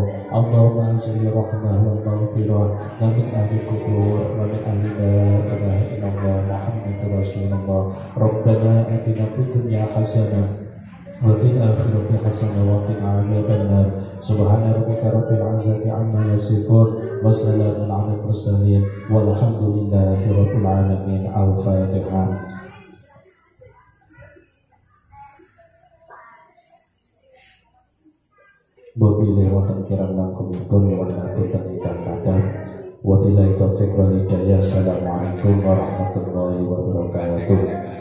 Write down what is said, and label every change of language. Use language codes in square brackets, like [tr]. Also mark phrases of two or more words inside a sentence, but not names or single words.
[ar] اللهم أنزل الرحمة والمغفرة ومن أهل القبور ومن أهل لا إله إلا الله محمد رسول الله. ربنا آتنا في الدنيا حسنة وفي الآخرة حسنة وقنا عذاب النار. سبحان ربك رب العزة عما يصفون وسلام على المرسلين والحمد لله رب العالمين. Al-Fatihah. [jv] Wabillahi wonten kirang langkungipun nyuwun ngaturken ingkang kathah. [ar] وبالله التوفيق والهداية. السلام عليكم ورحمة الله وبركاته.